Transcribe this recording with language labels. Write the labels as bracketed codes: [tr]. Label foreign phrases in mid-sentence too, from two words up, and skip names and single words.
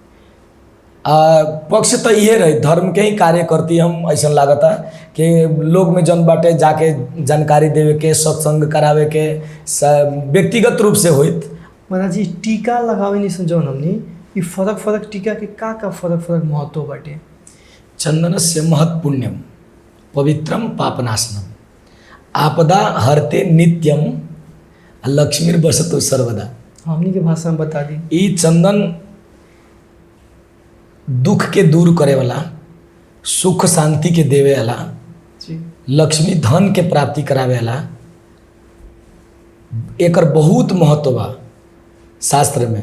[bho] पक्ष तो ये रहे धर्म के ही कार्य करती हम। ऐसा लागता कि लोग में जन बाटे जाके जानकारी देवे के, सत्संग करावे के, व्यक्तिगत रूप से होइत। महाराज जी टीका लगावे नहीं समझौन हमने, ये फरक टीका के का फरक महत्व बाटे? [sa] चंदनस्य महत् पुण्यम पवित्रम पापनाशनम आपदा हरते नित्यम लक्ष्मीर बसतो सर्वदा। [bho] हमनी के भाषा में बता दी। ई चंदन दुख के दूर करे वाला, सुख शांति के देवे वाला, लक्ष्मी धन के प्राप्ति करावे वाला, एकर बहुत महत्व बा शास्त्र में।